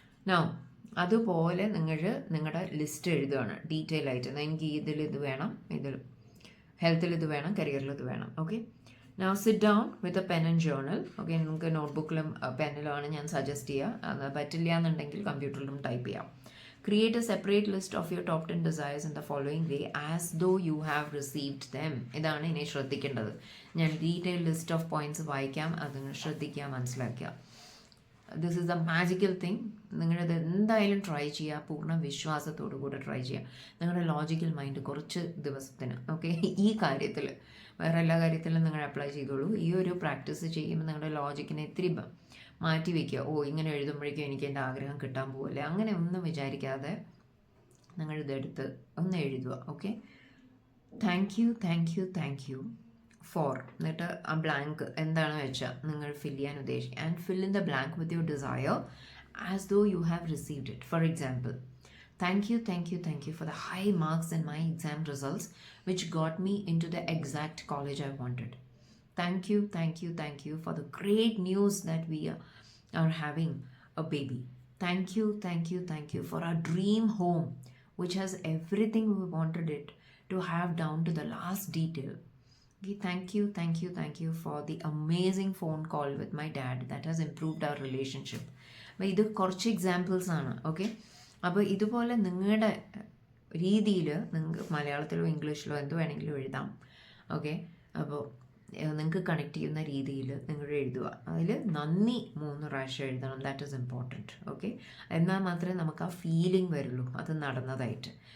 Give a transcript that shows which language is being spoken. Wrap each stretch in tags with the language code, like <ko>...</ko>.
<ml>Now അതുപോലെ നിങ്ങളുടെ list എഴുതുകയാണ് ഡീറ്റെയിൽ ആയിട്ട്. എനിക്ക് ഇത് വേണം, ഇതിൽ ഹെൽത്തിൽ ഇത് വേണം, കരിയറിൽ ഇത് വേണം.</ml> <en>Okay, now sit down with a pen and journal. Okay,</en> <ml>നിങ്ങൾക്ക് നോട്ട്ബുക്കിലും പെന്നിലുമാണ് ഞാൻ സജസ്റ്റ് ചെയ്യുക. അത് പറ്റില്ല എന്നുണ്ടെങ്കിൽ കമ്പ്യൂട്ടറിലും ടൈപ്പ് ചെയ്യാം.</ml> <en>Create a separate list of your top 10 desires in the following way as though you have received them.</en> <ml>ഇതാണ് ഇനി ശ്രദ്ധിക്കേണ്ടത്. ഞാൻ ഡീറ്റെയിൽ ലിസ്റ്റ് ഓഫ് പോയിന്റ്സ് വായിക്കാം, അത് ശ്രദ്ധിക്കുക, മനസ്സിലാക്കുക.</ml> <en>This is a magical thing.</en> <ml>നിങ്ങളത് എന്തായാലും ട്രൈ ചെയ്യുക, പൂർണ്ണ വിശ്വാസത്തോടു കൂടെ ട്രൈ ചെയ്യുക. നിങ്ങളുടെ ലോജിക്കൽ മൈൻഡ് കുറച്ച് ദിവസത്തിന് ഓക്കെ ഈ കാര്യത്തിൽ, വേറെ എല്ലാ കാര്യത്തിലും നിങ്ങൾ അപ്ലൈ ചെയ്തോളൂ. ഈ ഒരു പ്രാക്ടീസ് ചെയ്യുമ്പോൾ നിങ്ങളുടെ ലോജിക്കിനെ ഇത്തിരി മാറ്റി വയ്ക്കുക. ഇങ്ങനെ എഴുതുമ്പോഴേക്കും എനിക്ക് എൻ്റെ ആഗ്രഹം കിട്ടാൻ പോകില്ല, അങ്ങനെ ഒന്നും വിചാരിക്കാതെ നിങ്ങളിതെടുത്ത് ഒന്ന് എഴുതുക. ഓക്കെ, താങ്ക് യു ഫോർ, എന്നിട്ട് ആ ബ്ലാങ്ക് എന്താണെന്ന് വെച്ചാൽ നിങ്ങൾ ഫിൽ ചെയ്യാൻ ഉദ്ദേശിക്കുക.</ml> <en>And fill in the blank with your desire as though you have received it. For example, thank you for the high marks in my exam results which got me into the exact college I wanted. Thank you for the great news that we are having a baby. Thank you for our dream home which has everything we wanted it to have down to the last detail. Okay, thank you for the amazing phone call with my dad that has improved our relationship.</en> <ml>അപ്പോൾ ഇത് കുറച്ച് examples ആണ്. Okay, അപ്പോൾ ഇതുപോലെ നിങ്ങളുടെ രീതിയിൽ നിങ്ങൾക്ക് മലയാളത്തിലോ ഇംഗ്ലീഷിലോ എന്ത് വേണമെങ്കിലും എഴുതാം. ഓക്കെ, അപ്പോൾ നിങ്ങൾക്ക് കണക്ട് ചെയ്യുന്ന രീതിയിൽ നിങ്ങൾ എഴുതുക. അതിൽ നന്ദി 3 പ്രാവശ്യം എഴുതണം.</ml> <en>That is important.</en> <ml>ഓക്കെ, എന്നാൽ മാത്രമേ നമുക്ക് ആ ഫീലിംഗ് വരുള്ളൂ അത് നടന്നതായിട്ട്.</ml>